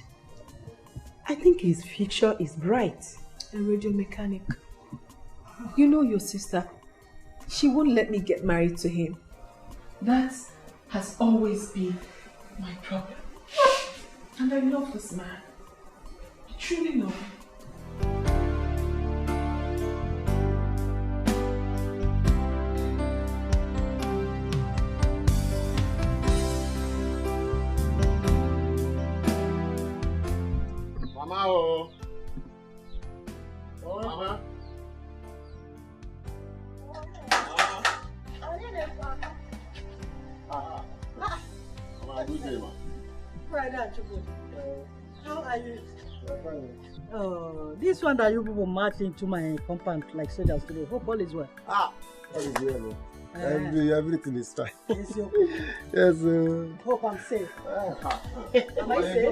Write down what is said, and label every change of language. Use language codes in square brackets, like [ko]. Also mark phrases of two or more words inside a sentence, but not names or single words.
[en] I think his future is bright. A radio mechanic. You know your sister. She won't let me get married to him. That has always been my problem. And I love this man. I truly love him. Mama, oh. Oh, Mama. Mama, good day, ma. How are you? Oh, this one that you people march into my compound like soldiers today. Hope all is well. All is well, no. Everything is fine. It's your Yes, hope I'm safe. Am I safe?